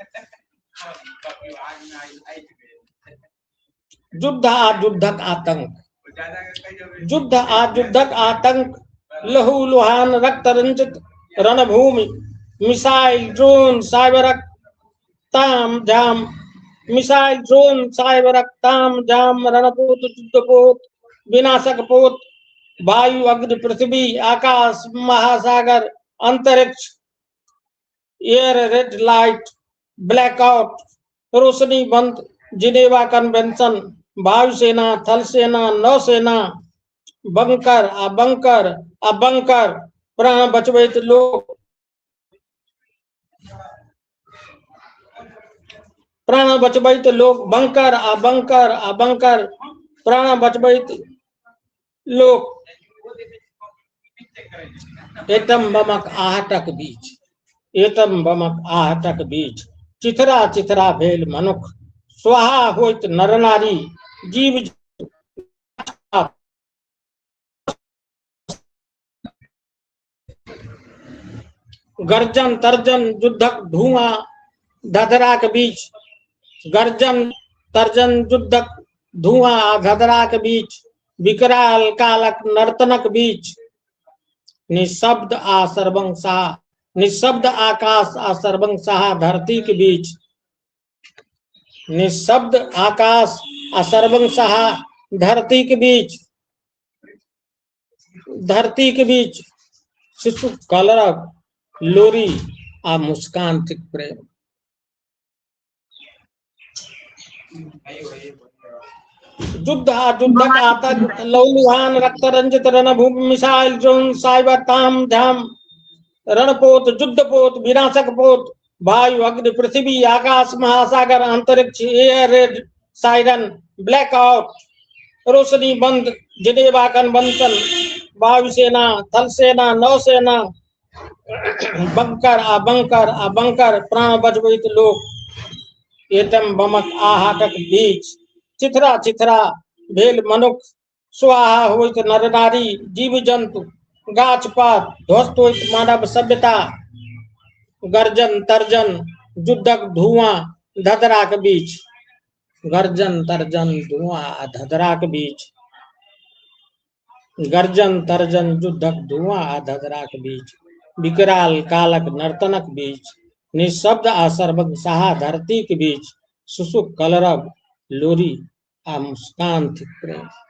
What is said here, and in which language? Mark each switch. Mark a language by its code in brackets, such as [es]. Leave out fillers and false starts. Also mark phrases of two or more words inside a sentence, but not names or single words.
[mai] युद्ध आ युद्धक आतंक, युद्ध आ युद्धक आतंक, लहू लुहान रक्त रंजित रणभूमि, [en] missile drone [mai] साइबरक ताम झाम, [en] missile drone [mai] साइबरक ताम झाम, रणपोत युद्धपोत विनाशक पोत, वायु अग्नि पृथ्वी आकाश महासागर अंतरिक्ष, [en] air raid light blackout, [mai] रोशनी बंद, जिनेवा कन्वेंशन, वायुसेना थल सेना नौसेना, बंकर आ बंकर आ बंकर, प्राण बचबैत लोक, प्राण बचबैत लोक, बंकर आ बंकर आ बंकर, प्राण बचबैत लोक, एटम बमक आहटक बीच, एटम बमक आहटक बीच, चिथरा चिथरा भेल मनुख, स्वाहा होइत नर नारी, जीव गर्जन तर्जन युद्धक धुआं धधराक बीच, गर्जन तर्जन युद्धक धुआं आ धधराक बीच, विकराल कालक नर्तनक बीच, निशब्द आ सर्वंसाह, निशब्द आकाश आ सर्वंसाह धरती के बीच, निशब्द आकाश आ सर्वंसाह धरती के बीच, धरती के बीच, शिशु कलरव लोरी आ मुस्कान थिक प्रेम। युद्ध आ युद्धक आतंक, लौलुहान रक्त रंजित रणभूमि, [en] missile drone cyber [mai] ताम झाम, रणपोत युद्धपोत विनाशक पोत, वायु अग्नि पृथ्वी आकाश महासागर अंतरिक्ष, एयर [en] raid siren blackout, [mai] रोशनी बंद, जिनेवा कन्वेंशन, वायुसेना थल सेना नौसेना, बंकर आ बंकर आ बंकर, प्राण बचबैत लोक, एटम बमक आहटक बीच, चिथरा चिथरा भेल मनुख, स्वाहा होइत नर नारी, जीव जंतु गाछ पात, ध्वस्त होइत मानव सभ्यता, गर्जन तर्जन युद्धक धुआं धधराक बीच, गर्जन तर्जन धुआं धधराक बीच, गर्जन तर्जन युद्धक धुआं धधराक बीच, विकराल कालक नर्तनक बीच, निशब्द आ सर्वंसाह धरती के बीच, सुसुक कलरव लोरी आ मुस्कान थिक प्रेम।